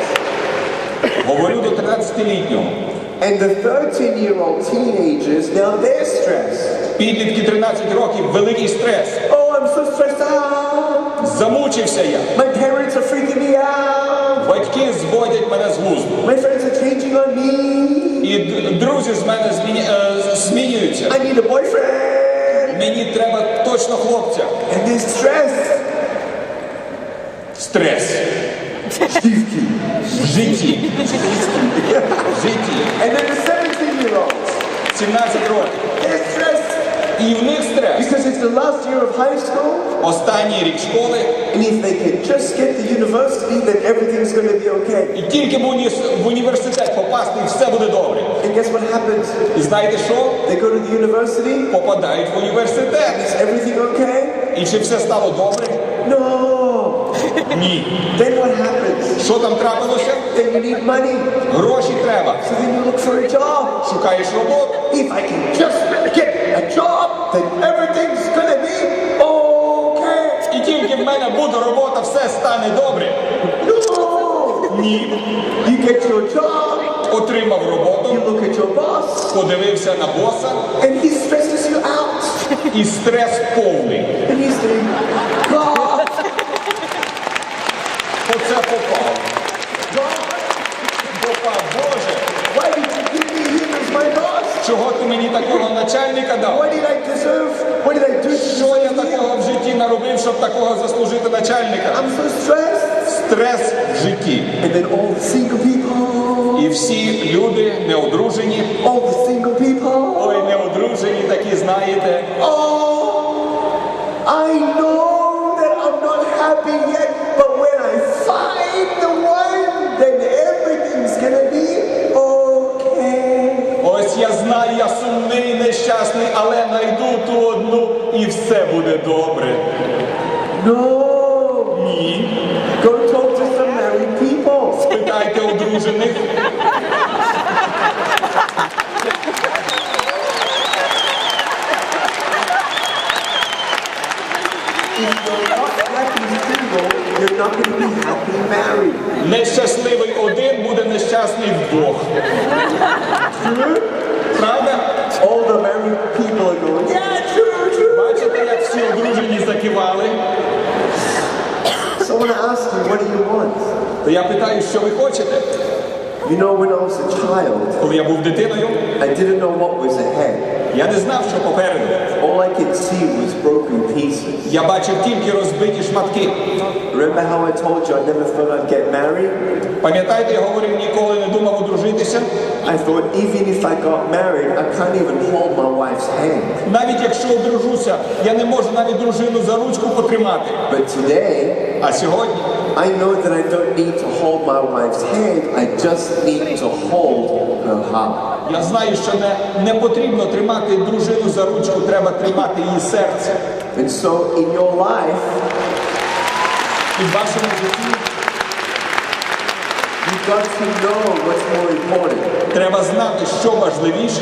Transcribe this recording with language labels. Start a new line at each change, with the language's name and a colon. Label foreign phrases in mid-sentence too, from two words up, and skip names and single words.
Ukrainian: Говорю до 13-літнього.
English: and the 13-year-old teenagers, now they're stressed.
Ukrainian: Підлітки 13 років, великий стрес.
English: Oh, I'm so stressed out.
Ukrainian: Замучився я.
English: My parents are freaking me out.
Ukrainian: Батьки зводять мене з глузду.
English: My friends are changing on me.
Ukrainian: І друзі з мене змінюються.
English: I need a boyfriend.
Ukrainian: Мені треба точно хлопця.
English: And they're stressed.
Ukrainian: Стрес. В житті. В житті.
English: And then the 17-year-olds,
Ukrainian: 17 років.
English: they're stressed
Ukrainian: І в них стрес.
English: because it's the last year of high school.
Ukrainian: Останній рік школи.
English: And if they can just get to university, then everything's going to be okay.
Ukrainian: І тільки в університет попасти, і все буде добре.
English: And guess what happens?
Ukrainian: І знаєте що?
English: They go to the university.
Ukrainian: Попадають в університет.
English: Is everything okay?
Ukrainian: І чи все стало добре?
English: No.
Ukrainian: Ні.
English: Then what happens?
Ukrainian: Що там трапилося?
English: Then you need money.
Ukrainian: Гроші треба.
English: So then you look for a job.
Ukrainian: Шукаєш роботу.
English: If I can just get a job, then everything's going to be okay.
Ukrainian: І тільки в мене буде робота, все стане добре.
English: No.
Ukrainian: Ні.
English: You get your job.
Ukrainian: Отримав роботу.
English: You look at your boss.
Ukrainian: подивився на боса,
English: and he stresses you out.
Ukrainian: і стрес повний.
English: And he's saying, God,
Ukrainian: Оце попав. Попав, Боже,
English: why did you give me him as my boss?
Ukrainian: чого ти мені такого начальника дав?
English: What did I deserve? What did I do?
Ukrainian: Що я такого в житті наробив, щоб такого заслужити начальника?
English: I'm so stressed.
Ukrainian: Стрес в житті.
English: And then all the single people,
Ukrainian: І всі люди неодружені,
English: all the single people.
Ukrainian: ой, неодружені такі, знаєте,
English: I know that I'm not happy yet, but when I find the one, then everything's gonna be okay.
Ukrainian: ось я знаю, я сумний, нещасний, але найду ту одну і все буде добре.
English: No.
Ukrainian: Ні.
English: Go talk to some married people.
Ukrainian: Спитайте одружених.
English: If you're not happy single, you're not going to be happy married.
Ukrainian: Нещасливий один буде нещасний вдвох. Правда?
English: All the married people are going, yeah, true.
Ukrainian: Бачите, як всі одружені закивали?
English: So I want to ask you, what do you want?
Ukrainian: То я питаю, що ви хочете?
English: You know, when I was a child,
Ukrainian: Коли я був дитиною,
English: I didn't know what was ahead.
Ukrainian: я не знав, що попереду.
English: All I could see was broken pieces.
Ukrainian: Я бачив тільки розбиті шматки.
English: Remember how I told you I never thought I'd get married?
Ukrainian: Пам'ятаєте, я говорив, ніколи не думав одружитися?
English: I thought even if I got married, I can't even hold my wife's hand.
Ukrainian: Навіть якщо одружуся, я не можу навіть дружину за ручку потримати.
English: But today,
Ukrainian: А сьогодні
English: I know that I don't need to hold my wife's hand, I just need to hold her heart.
Ukrainian: я знаю, що не потрібно тримати дружину за ручку, треба тримати її серце.
English: And so in your life,
Ukrainian: І в вашому житті
English: you've got to know what's more important.
Ukrainian: треба знати, що важливіше.